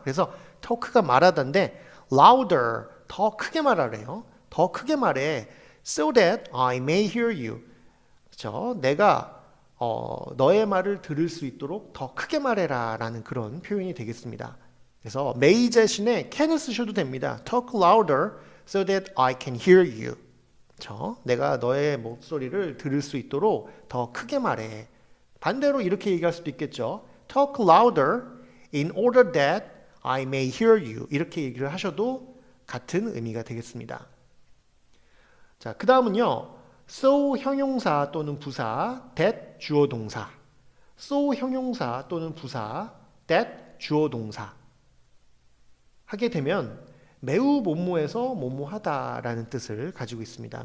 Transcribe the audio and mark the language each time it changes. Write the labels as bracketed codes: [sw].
[ko] 그래서 talk가 말하다인데 louder, 더 크게 말하래요. 더 크게 말해. [en] So that I may hear you. [ko] 그렇죠? 내가 너의 말을 들을 수 있도록 더 크게 말해라 라는 그런 표현이 되겠습니다. 그래서 may 대신에 can을 쓰셔도 됩니다. [en] Talk louder so that I can hear you. [ko] 그렇죠? 내가 너의 목소리를 들을 수 있도록 더 크게 말해. 반대로 이렇게 얘기할 수도 있겠죠. [en] Talk louder in order that I may hear you. [ko] 이렇게 얘기를 하셔도 같은 의미가 되겠습니다. 자, 그 다음은요. so 형용사 또는 부사, that 주어 동사. so 형용사 또는 부사, that 주어 동사. 하게 되면 매우 뭐뭐해서 뭐뭐하다라는 뜻을 가지고 있습니다.